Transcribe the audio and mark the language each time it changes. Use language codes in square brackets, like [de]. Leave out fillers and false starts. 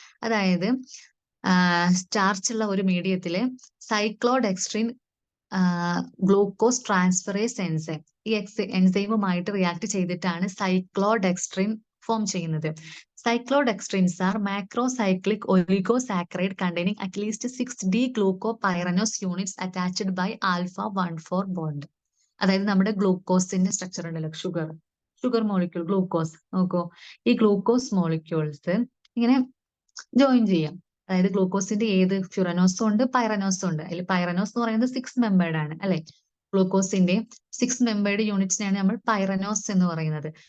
[ml] അതായത് സ്റ്റാർച്ച് ഉള്ള ഒരു മീഡിയത്തില് സൈക്ലോഡെക്സ്ട്രിൻ ഗ്ലൂക്കോസ് ട്രാൻസ്ഫറേസ് എൻസൈം, ഈ എൻസൈമുമായിട്ട് റിയാക്ട് ചെയ്തിട്ടാണ് സൈക്ലോഡെക്സ്ട്രിൻ ഫോം ചെയ്യുന്നത്. [en] Cyclodextrins are macrocyclic oligosaccharide containing at least 6 D-glucopyranose units attached by alpha-1,4 bond. [ml] അതായത് നമ്മുടെ ഗ്ലൂക്കോസിന്റെ സ്ട്രക്ചർ ഉണ്ടല്ലോ, ഷുഗർ മോളിക്യൂൾ ഗ്ലൂക്കോസ് നോക്കൂ, ഈ ഗ്ലൂക്കോസ് മോളിക്യൂൾസ് ഇങ്ങനെ ജോയിൻ ചെയ്യാം. അതായത് ഗ്ലൂക്കോസിന്റെ ഏത് ഫ്യുറനോസും ഉണ്ട്, പൈറനോസും ഉണ്ട്. അതിൽ പൈറനോസ് എന്ന് പറയുന്നത് 6 മെമ്പേർഡ് ആണ് അല്ലെ. ഗ്ലൂക്കോസിന്റെ 6 മെമ്പേർഡ് യൂണിറ്റ്സിനെയാണ് നമ്മൾ പൈറനോസ് എന്ന് പറയുന്നത്.